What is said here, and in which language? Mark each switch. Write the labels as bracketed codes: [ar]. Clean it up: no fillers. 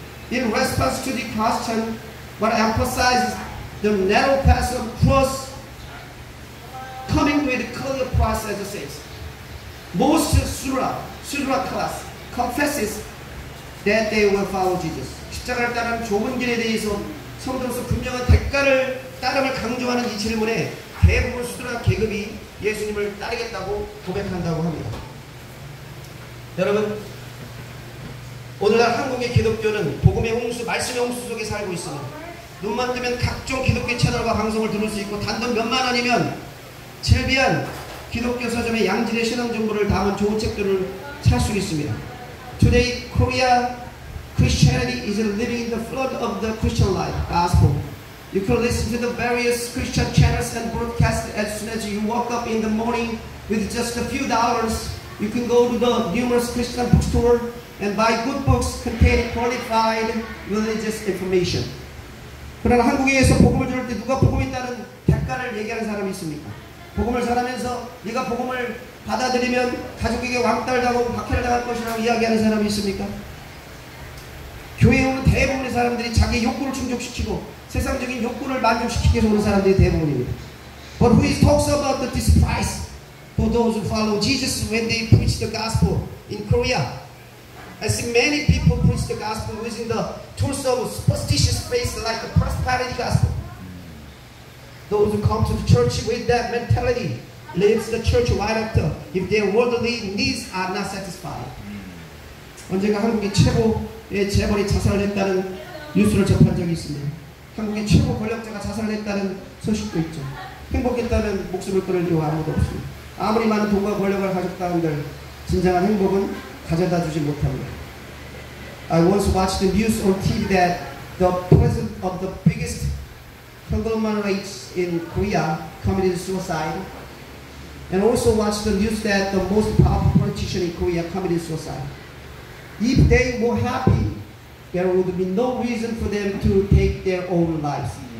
[en] In response to the question, what emphasizes the narrow path of cross coming with a clear process of says. Most Sudra class confesses that they will follow Jesus. [ko] 십자가를 따르는 좁은 길에 대해서 성도로서 분명한 대가를 따름을 강조하는 이 질문에 대부분 수드라 계급이 예수님을 따르겠다고 고백한다고 합니다. 여러분, 오늘날 한국의 기독교는 복음의 홍수, 말씀의 홍수 속에 살고 있습니다. 눈만 뜨면 각종 기독교 채널과 방송을 들을 수 있고 단돈 몇만 원이면 젤비안 기독교 서점의 양질의 신앙 정보를 담은 좋은 책들을 살 수 있습니다. [en] Today, Korea Christianity is living in the flood of the Christian life, gospel. You can listen to the various Christian channels and broadcasts as soon as you wake up in the morning with just a few dollars. You can go to the numerous Christian bookstore and buy good books containing qualified religious information. [ko] 그러나 한국에서 복음을 들을 때 누가 복음에 따른 대가를 얘기하는 사람이 있습니까? 복음을 전하면서 네가 복음을 받아들이면 가족에게 왕따를 박해를 당할 것이라고 이야기하는 사람이 있습니까? 교회에 오는 대부분의 사람들이 자기의 욕구를 충족시키고 세상적인 욕구를 만족시키기 위해서 오는 사람들이 대부분입니다. [en] But who talks about the despise for those who follow Jesus when they preach the gospel in Korea? I see many people preach the gospel using the tools of superstitious faith like the prosperity gospel. Those who come to the church with that mentality leaves the church right after if their worldly needs are not satisfied. [ko] 언젠가 한국의 최고의 재벌이 자살했다는 뉴스를 접한 적이 있습니다. 한국의 최고 권력자가 자살했다는 소식도 있죠. 행복했다면 목숨을 끊을 이유 아무도 없습니다. 아무리 많은 돈과 권력을 가졌다 한들 진정한 행복은 가져다 주지 못합니다. [en] I once watched the news on TV that the president of the biggest conglomerates in Korea committed suicide, and also watched the news that the most powerful politician in Korea committed suicide. If they were happy, there would be no reason for them to take their own lives.